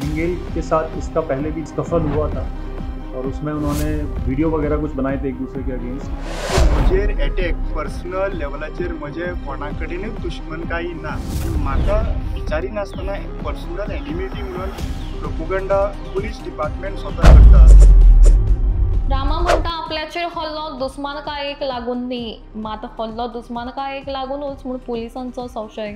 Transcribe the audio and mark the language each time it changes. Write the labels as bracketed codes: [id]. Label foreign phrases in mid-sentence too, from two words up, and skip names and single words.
[hi] गेल के साथ इसका पहले भी स्कफल हुआ था और उसमें उन्होंने वीडियो वगैरह कुछ बनाए थे एक दूसरे के अगेंस्ट। [kok] मुझे अटॅक पर्सनल लेवलाचेर म्हजे कोणा कडेनूच दुश्मनकायी ना, म्हाका विचारी नासतना [en] personal enmity [kok] म्हणून [en] propaganda police department [kok] स्वतः करता। रामा म्हणटा आपल्याचेर हल्लो दुस्मानकायेक लागून न्ही, मात हल्लो दुस्मानकायेक लागूनच म्हूण पुलिसांचो संशय।